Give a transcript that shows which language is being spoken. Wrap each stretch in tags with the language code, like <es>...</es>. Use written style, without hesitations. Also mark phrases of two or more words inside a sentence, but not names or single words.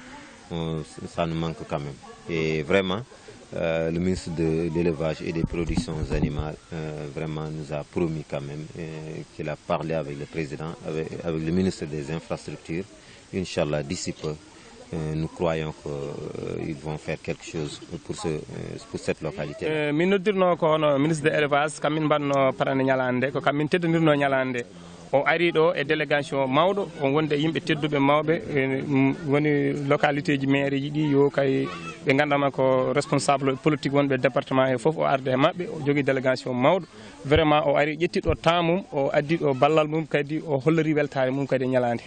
<fr>Ça nous manque quand même. Et vraiment, le ministre de l'Élevage et des Productions Animales vraiment nous a promis quand même qu'il a parlé avec le président, avec le ministre des Infrastructures. Inch'Allah, d'ici peu, nous croyons qu'ils vont faire quelque chose pour cette localité.</fr> <ff>Min noddirno ko hono</ff> <fr>ministre de l'élevage</fr> <ff>kamin banno parane ñalande ko kamin teddodirno ñalande o ari ɗo e délégation mawɗo o wonde yimɓe tedduɓe mawɓe woni localité ji maire ji ɗi yo kay ɓe gandama ko</ff> <fr>responsable politique</fr> <ff>wonɓe département he foof o arde e mabɓe o jogui délégation mawɗo vraiment o ari ƴetti ɗo temps mum o addi ɗo ballal mum kadi o hollori weltare mum kadi e ñalande.</ff>